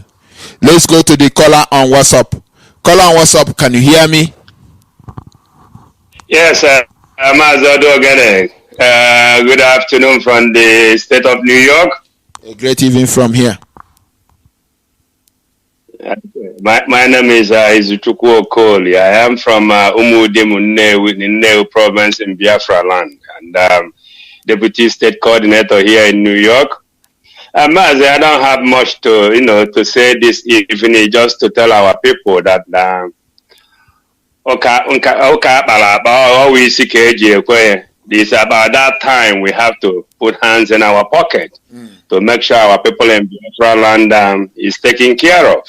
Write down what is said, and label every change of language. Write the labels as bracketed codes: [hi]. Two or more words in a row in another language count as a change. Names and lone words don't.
[en] Let's go to the caller on WhatsApp. Caller on WhatsApp, can you hear me? Yes, Oduogele. Good afternoon from the state of New York. A great evening from here. My name is Izuchukwu Okoli. I am from Umudim Nnewi province in Biafra land, and deputy state coordinator here in New York. Mazi, I don't have much to say this evening, just to tell our people that it's about that time we have to put hands in our pocket to make sure our people in Biafra land is taken care of.